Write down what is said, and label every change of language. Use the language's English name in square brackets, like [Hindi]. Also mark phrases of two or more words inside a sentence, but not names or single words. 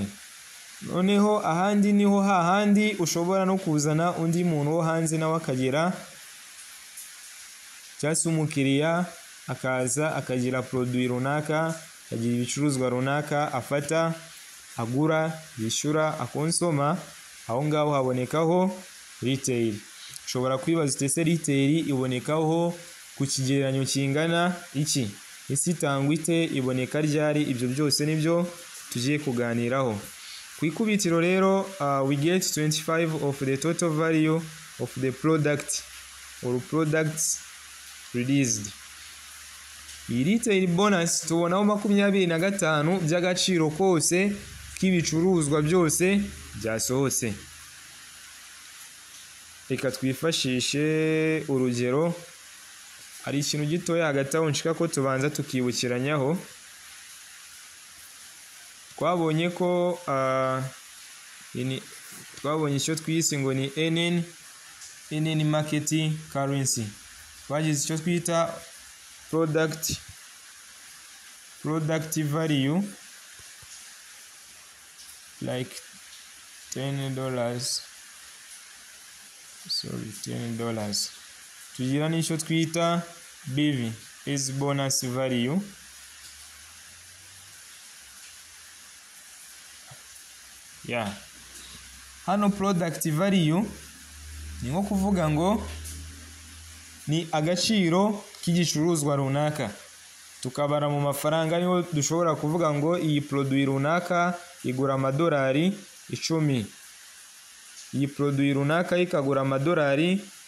[Kinyarwanda] Noneho ahandi niho hahandi ushobora no kuzana undi muntu wo hanze nawe akagera, cyangwa se umukiriya akaza akagira produit runaka, akagira ibicuruzwa runaka afata, agura, yishyura, akonsoma. Aho ngaho habonekaho retail. Ushobora kwibaza ese retail ibonekaho ku kigereranyo kingana iki, isi itangwa ite, iboneka ryari? Ibyo byose nibyo tugiye kuganiraho. Ku ikubitiro rero [English] we get 25 of the total value of the product or products released. [Kinyarwanda] Iyi retail bonus tubonaho 25 by'agaciro kose k'ibicuruzwa byose byasohotse. Reka twifashishe urugero, hari ikintu gitoya hagati aho nshika ko tubanza tukibukiranyaho. Twabonye ko twabonye icyo twise ngo ni NN [English] market currency. [Kinyarwanda] Twagize icyo twita [English] product value like $10. [Kinyarwanda] Tugira n'icyo twita BV [English] is bonus value. [Kinyarwanda] Hano [English] product value [Kinyarwanda] ni nko kuvuga ngo ni agaciro k'igicuruzwa runaka, tukabara mu mafaranga. Niho dushobora kuvuga ngo iyi produit runaka igura $10, iyi produit runaka ikagura $70.